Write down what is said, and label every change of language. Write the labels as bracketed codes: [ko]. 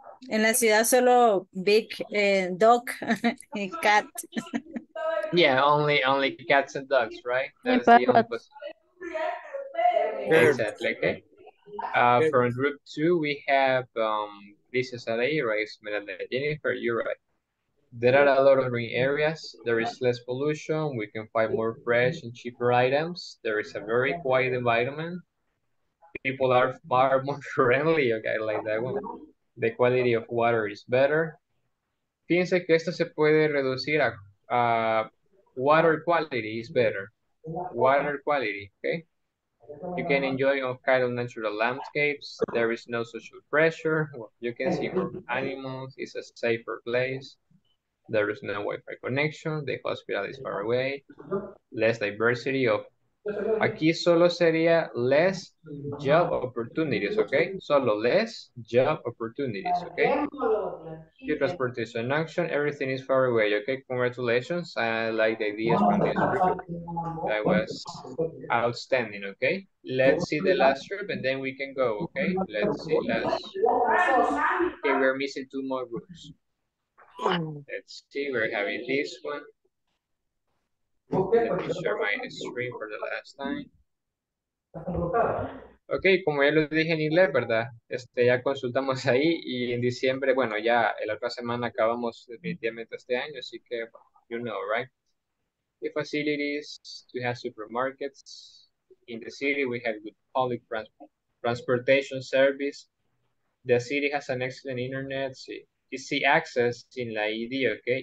[es] en la ciudad solo big dog y cat. [en] Yeah, only cats and dogs, right? And That's the only parrots. Exactly. Okay. From group 2, we have this is right? Esmeralda, Jennifer, you're right. There are a lot of green areas. There is less pollution. We can find more fresh and cheaper items. There is a very quiet environment. People are far more friendly. Okay, I like that one. The quality of water is better. [es] Fíjense que esto se puede reducir a [en] water quality is better. Water quality, okay? You can enjoy all kind of natural landscapes. There is no social pressure. Well, you can see more animals. It's a safer place. There is no Wi-Fi connection. The hospital is far away. Less diversity of... [es] Aquí solo sería [en] less job opportunities, okay? [es] Solo [en] less job opportunities, okay? Good transportation action. Everything is far away, okay? Congratulations. I like the ideas from this group. That was outstanding, okay? Let's see the last group and then we can go, okay? Let's see last. Okay, we're missing 2 more groups. Let's see, we're having this one. Let me share my screen for the last time. [es] Ok, como ya lo dije en inglés, ¿verdad? Ya consultamos ahí y en diciembre, bueno, ya la otra semana acabamos definitivamente este año, así que, [en] you know, right? The facilities to have supermarkets. In the city, we have good public transportation service. The city has an excellent internet. [es] Sí. [en] Easy access in la ID, okay?